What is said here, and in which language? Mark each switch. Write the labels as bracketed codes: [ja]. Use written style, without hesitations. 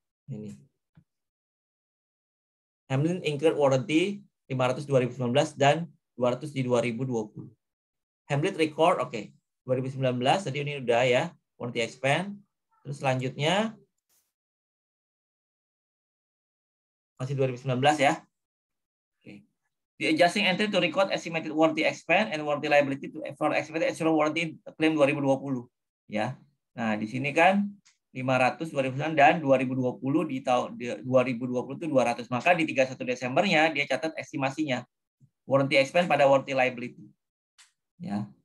[id] Ini Hamlin incurred warranty 500 2019 dan 200 di 2020. Hamlin record oke. 2019 tadi ini udah ya, warranty expense. Terus selanjutnya masih 2019 ya. Oke. [en] The adjusting entry to record estimated warranty expense and warranty liability to for expected assurance warranty claim 2020 ya. [id] Nah, di sini kan 500 2009 dan 2020 di tahun 2020 itu 200. Maka di 31 Desembernya dia catat estimasinya. Warranty expense pada warranty liability. Ya.